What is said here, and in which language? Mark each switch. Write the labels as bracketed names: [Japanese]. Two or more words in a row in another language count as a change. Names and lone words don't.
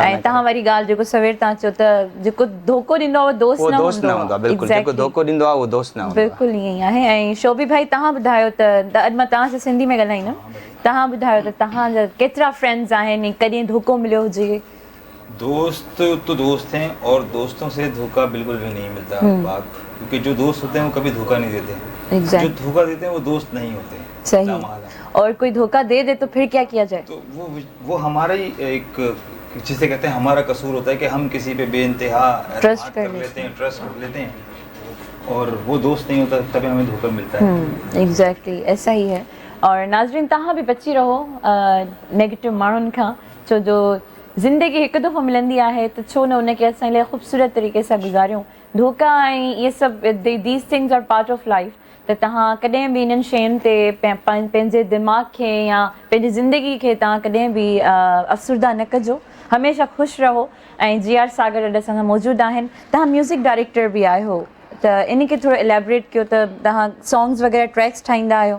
[Sindhi] ऐं तव्हां वरी ॻाल्हि जेको सवेर तव्हां चयो त जेको धोखो ॾींदो आहे उहो दोस्त न हूंदो आहे बिल्कुलु जेको धोखो ॾींदो आहे उहो दोस्त न हूंदो आहे बिल्कुलु ईअं ई आहे ऐं शोभी भाई तव्हां ॿुधायो त अॼु मां तव्हां सां सिंधी में ॻाल्हाईंदमि तव्हां ॿुधायो त तव्हांजा केतिरा फ्रेंड्स आहिनि कॾहिं धोखो मिलियो हुजे [Hindi] दोस्त तो दोस्त हैं और दोस्तों से धोखा बिल्कुल भी नहीं मिलता बात क्योंकि जो दोस्त होते हैं वो कभी धोखा नहीं देते जो धोखा देते हैं वो दोस्त नहीं होते सही और कोई धोखा दे दे तो फिर क्या किया जाए तो वो हमारा ही एक जिसे कहते हैं हमारा कसूर होता है कि हम किसी पे बेइंतहा ट्रस्ट कर लेते हैं ट्रस्ट कर लेते हैं और वो दोस्त नहीं होता तभी हमें धोखा मिलता है [Sindhi] एग्जैक्टली ऐसा ही है और नाज़रीन तव्हां बि बची रहो नेगेटिव माण्हुनि खां छो जो ज़िंदगी हिकु दफ़ो मिलंदी आहे त छो न उनखे असां लाइ ख़ूबसूरत तरीक़े सां गुज़ारियूं धोखा ऐं इहे सभु [English] these things are part of life [Sindhi] त तव्हां कॾहिं बि इन्हनि शयुनि ते पंहिंजे दिमाग़ खे या पंहिंजी ज़िंदगी खे तव्हां कॾहिं बि अफ़सुरदा न कजो हमेशह ख़ुशि रहो ऐं जी आर सागर अॼु असां सां मौजूदु आहिनि तव्हां [English] music director [Sindhi] बि आहियो त इन खे थोरो एलेबरेट कयो त तव्हां सॉन्ग्स वग़ैरह ट्रैक्स ठाहींदा आहियो